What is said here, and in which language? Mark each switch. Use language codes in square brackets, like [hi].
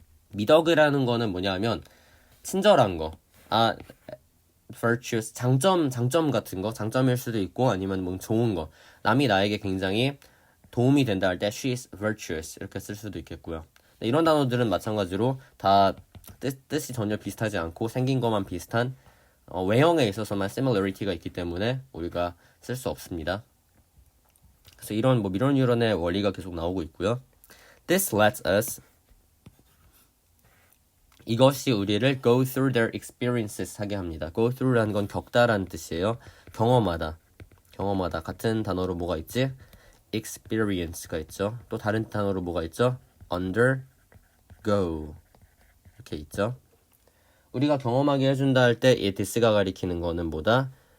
[ko] 미덕이라는 거는 뭐냐면 친절한 거. virtuous 장점 같은 거 장점일 수도 있고 아니면 뭐 좋은 거 남이 나에게 굉장히 도움이 된다 할 때 [en] she is virtuous [ko] 이렇게 쓸 수도 있겠고요. 이런 단어들은 마찬가지로 다 뜻이 전혀 비슷하지 않고 생긴 것만 비슷한 외형에 있어서만 similarity가 있기 때문에 우리가 쓸 수 없습니다. 그래서 이런 뭐 미런 유런의 원리가 계속 나오고 있고요. [en] This lets us [ko] 이것이 우리를 [en] go through their experiences [ko] 하게 합니다. go through라는 건 겪다라는 뜻이에요. 경험하다. 같은 단어로 뭐가 있지? experience가 있죠. 또 다른 단어로 뭐가 있죠? undergo 이렇게 있죠. 우리가 경험하게 해준다 할 때 이 this가 가리키는 거는 뭐다?